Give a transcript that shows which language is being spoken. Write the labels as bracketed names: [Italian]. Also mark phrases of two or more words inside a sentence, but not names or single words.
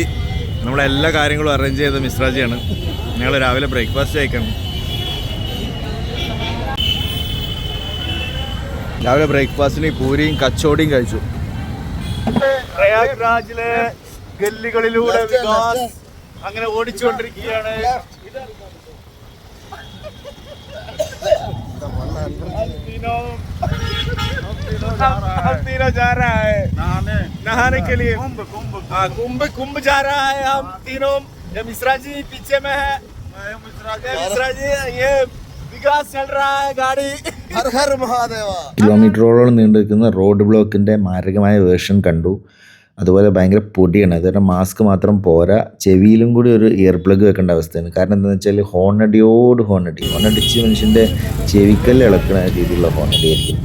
[Malayalam] നമ്മളെല്ലാ കാര്യങ്ങളും അറേഞ്ച് ചെയ്ത മിശ്രാജിയാണ്. ഞങ്ങൾ രാവിലെ ബ്രേക്ക്ഫാസ്റ്റ് കഴിക്കണം. രാവിലെ ബ്രേക്ക്ഫാസ്റ്റിന് പൂരിയും കച്ചോടിയും കഴിച്ചു. പ്രയാഗ്രാജിലെ ഗല്ലികളിലൂടെ വികാസ് അങ്ങനെ ഓടിച്ചുകൊണ്ടിരിക്കുകയാണ്. [Hindi] हम तीनों जा रहा है नहाने के लिए. कुंभ जा रहा है. हम तीनों. ये मिश्रा जी पीछे में है. मिश्रा जी ये विकास चल रहा है गाड़ी. हर हर महादेव. [Malayalam] കിലോമീറ്ററോളം നീണ്ടു നിൽക്കുന്ന [English] road block [Malayalam] മാരകമായ വേർഷൻ കണ്ടു. അതുപോലെ ഭയങ്കര പൊടിയാണ്. അതുകൊണ്ട് മാസ്ക് മാത്രം പോരാ, ചെവിയിലും കൂടി ഒരു [English] ear plug [Malayalam] വെക്കേണ്ട അവസ്ഥയാണ്. കാരണം എന്താണെന്ന് വെച്ചാൽ ഹോണടിച്ച് മനുഷ്യൻ്റെ ചെവിക്കല്ല് ഇളക്കുന്ന രീതിയിലുള്ള ഹോണടിയായിരിക്കും.